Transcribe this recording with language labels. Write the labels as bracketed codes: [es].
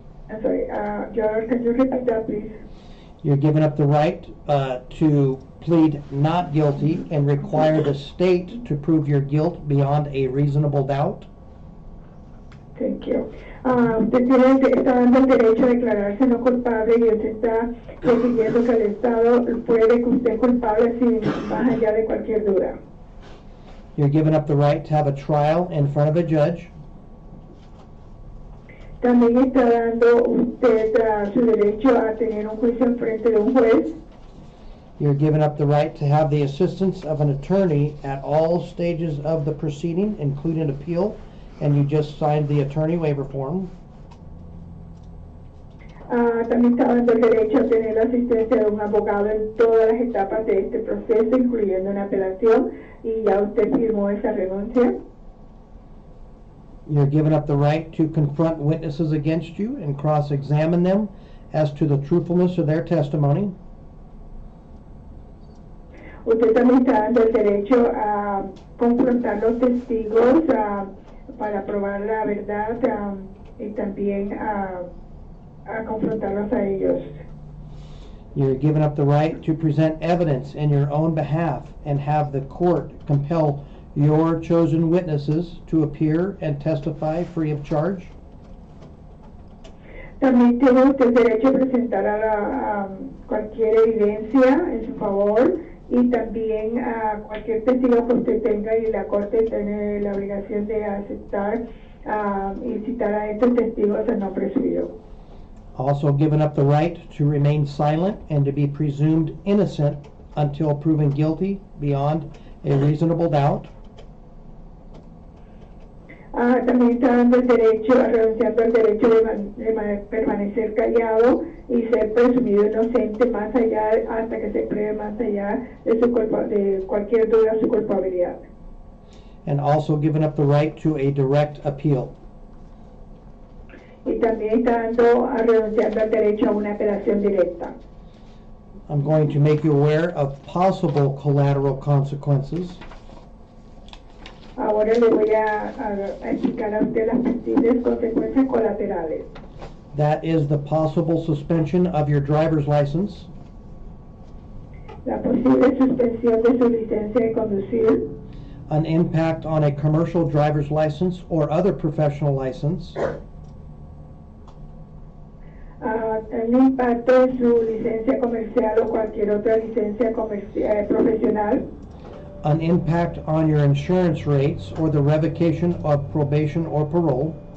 [en] I'm sorry, can you repeat that, please? You're giving up the right to plead not guilty and require the state to prove your guilt beyond a reasonable doubt. Thank you. [es] Usted está dando el derecho a declararse no culpable y usted está requiriendo que el Estado pruebe que usted es culpable sin más allá de cualquier duda. [en] You're giving up the right to have a trial in front of a judge. [es] También está dando usted su derecho a tener un juicio en frente de un juez. [en] You're giving up the right to have the assistance of an attorney at all stages of the proceeding, including appeal, and you just signed the attorney waiver form. [es] También está dando el derecho a tener la asistencia de un abogado en todas las etapas de este proceso, incluyendo una apelación, y ya usted firmó esa renuncia. [en] You're giving up the right to confront witnesses against you and cross-examine them as to the truthfulness of their testimony. [es] usted también está dando el derecho a confrontar los testigos para probar la verdad y también a confrontarlos a ellos. [en] You're giving up the right to present evidence in your own behalf and have the court compel your chosen witnesses to appear and testify free of charge. [es] También tiene usted el derecho a presentar a cualquier evidencia en su favor y también a cualquier testigo que usted tenga, y la corte tiene la obligación de aceptar y citar a estos testigos a nombre suyo. [en] Also given up the right to remain silent and to be presumed innocent until proven guilty beyond a reasonable doubt. [es] También está dando el derecho, renunciando al derecho de permanecer callado y ser presumido inocente más allá, hasta que se pruebe más allá de cualquier duda su culpabilidad. [en] And also given up the right to a direct appeal. [es] Y también está renunciando al derecho a una apelación directa. [en] I'm going to make you aware of possible collateral consequences. [es] Ahora le voy a explicar a usted las posibles consecuencias colaterales. [en] That is the possible suspension of your driver's license, [es] La posible suspensión de su licencia de conducir, [en] an impact on a commercial driver's license or other professional license, [es] un impacto en su licencia comercial o cualquier otra licencia profesional, [en] an impact on your insurance rates or the revocation of probation or parole,